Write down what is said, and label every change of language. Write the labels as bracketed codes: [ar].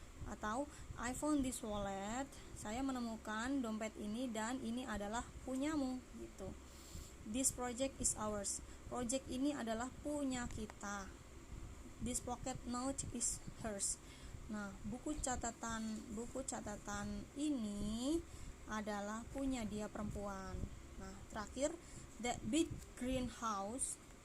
[id] Atau [en] I found this wallet. [id] Saya menemukan dompet ini dan ini adalah punyamu gitu. [en] This project is ours. [id] Project ini adalah punya kita. [en] This pocket note is hers. [id] Nah, buku catatan ini adalah punya dia perempuan. Nah, terakhir, [en] that big green house.